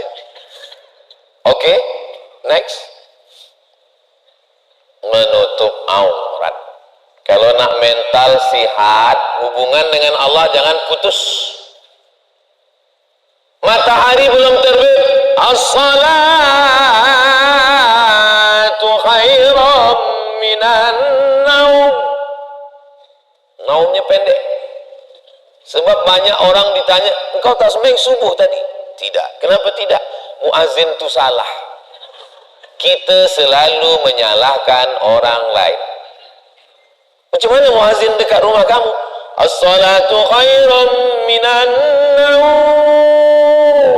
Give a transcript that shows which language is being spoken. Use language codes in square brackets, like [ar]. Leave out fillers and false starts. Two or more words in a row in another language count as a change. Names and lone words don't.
[ms] Oke, next. Menutup aurat. Kalau nak mental sihat, hubungan dengan Allah jangan putus. Matahari belum terbit, [ar] الصلاة خير من النوم. [ms] Naumnya pendek. Sebab banyak orang ditanya, engkau tak sembahyang subuh tadi? Tidak. Kenapa tidak? Muazin itu salah. Kita selalu menyalahkan orang lain. Macam mana muazin dekat rumah kamu? [ar] الصلاة خير من النوم.